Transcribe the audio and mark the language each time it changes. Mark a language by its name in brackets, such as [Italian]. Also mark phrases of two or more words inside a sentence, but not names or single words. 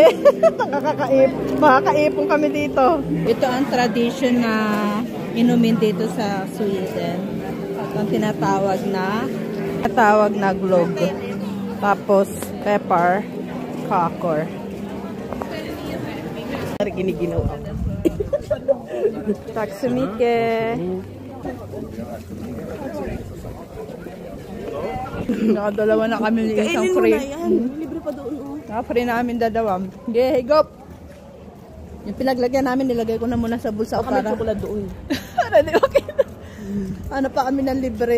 [Filipino] Makakaipon kami dito. Ito ang tradition na inumin dito sa Sweden. Ito ang tinatawag na glögg. Tapos pepper cocker. Giniginaw ako. [Swedish] Tack så mycket. [Filipino] Nakadalawa na kami ng isang free. Libre pa doon oh. Naka-free namin dalawa. Okay, higop. Yung pinaglagyan namin, nilagay ko na muna sa bulsa para may chocolate doon. Para di okay na. Ano pa kami ng libre?